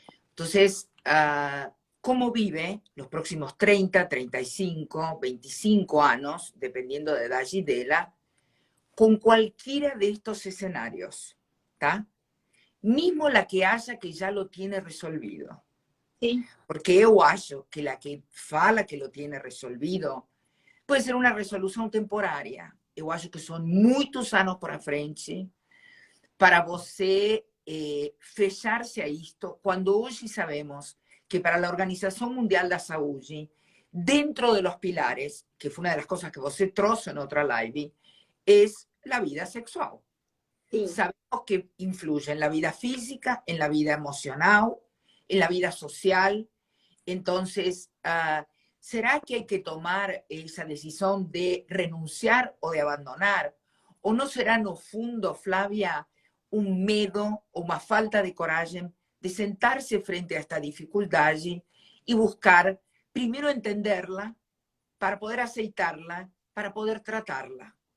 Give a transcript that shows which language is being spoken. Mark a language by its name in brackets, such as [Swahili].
[Spanish] Entonces, ¿cómo vive los próximos 30, 35, 25 años, dependiendo de edad y de la, con cualquiera de estos escenarios? ¿Está? Mismo la que haya que ya lo tiene resolvido. Sí. [Portuguese] Porque eu acho que la que fala que lo tiene resolvido pode ser uma resolução temporária. Eu acho que são muitos anos para frente para você fechar-se a isto, quando hoje sabemos que para a Organização Mundial da Saúde, [Spanish] dentro de los pilares, [Portuguese] que foi uma das coisas que você trouxe em outra live, é a vida sexual. [Spanish] Sí. Sabemos que influye en la vida física, en la vida emocional, en la vida social. Entonces, ¿será que hay que tomar esa decisión de renunciar o de abandonar? ¿O no será, no fundo, Flavia, un miedo o una falta de coraje de sentarse frente a esta dificultad y buscar, primero, entenderla para poder aceitarla, para poder tratarla?